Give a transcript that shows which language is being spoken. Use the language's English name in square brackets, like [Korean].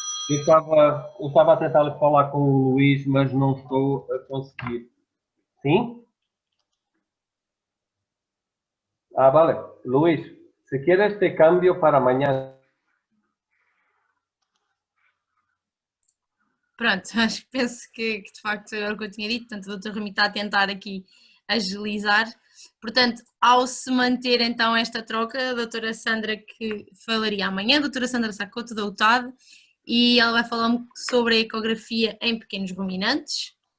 [Portuguese] Eu estava a tentar falar com o Luís, mas não estou a conseguir. [Spanish] ¿Sí? Ah, vale. Luis, si quieres te cambio para mañana. [Portuguese] Pronto, penso que de facto era o que eu tinha dito, portanto o Dr. Rami está a tentar aqui agilizar. Portanto, ao se manter então esta troca, a doutora Sandra que falaria amanhã, a doutora Sandra Sacoto da UTAD, e ela vai falar sobre a ecografia em pequenos ruminantes.